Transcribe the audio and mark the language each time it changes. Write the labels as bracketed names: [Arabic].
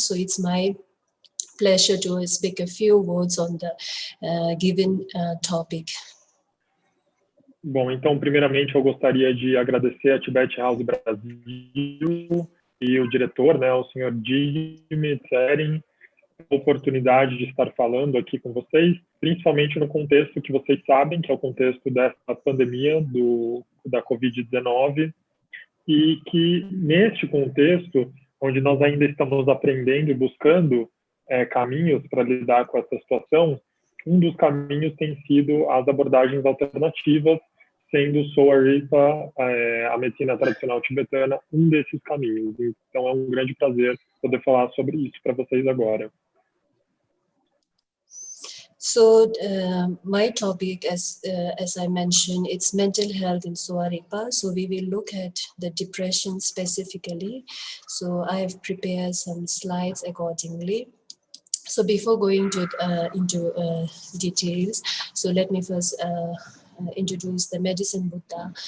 [English] So it's my pleasure to speak a few words on the given topic. [Portuguese] Bom, então, primeiramente, eu gostaria de agradecer a Tibet House Brasil e o diretor, né, o senhor Jimmy Tserin, a oportunidade de estar falando aqui com vocês, principalmente no contexto que vocês sabem, que é o contexto dessa pandemia da Covid-19, e que, neste contexto, onde nós ainda estamos aprendendo e buscando caminhos para lidar com essa situação, um dos caminhos tem sido as abordagens alternativas, sendo Sowa-Rigpa, a Medicina Tradicional Tibetana, um desses caminhos. Então é um grande prazer poder falar sobre isso para vocês agora. [English] So my topic, as I mentioned, it's mental health in Sowa-Rigpa. So we will look at the depression specifically. So I have prepared some slides accordingly. So before going into details, so let me first introduce the Medicine Buddha.